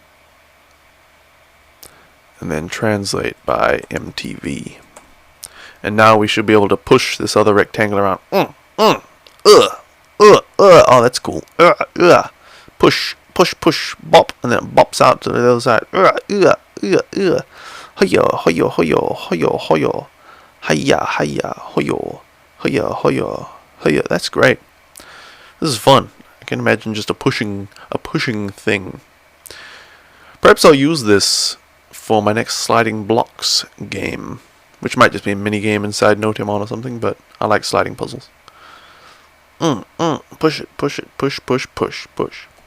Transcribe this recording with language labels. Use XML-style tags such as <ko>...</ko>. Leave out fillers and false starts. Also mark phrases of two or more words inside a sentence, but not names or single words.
<en>And then translate by MTV. And now we should be able to push this other rectangle around. Oh, that's cool. Push push, push, bop, and then it bops out to the other side. Hiya, hoyo, hoyo, hoyo, hoyo. Hiya, hiya, hoyo, hoyo, hoyo, hoyo. That's great. This is fun. I can imagine just a pushing thing. Perhaps I'll use this for my next sliding blocks game, which might just be a mini game inside Notemon or something, but I like sliding puzzles. Push it, push it, push, push, push, push.</en>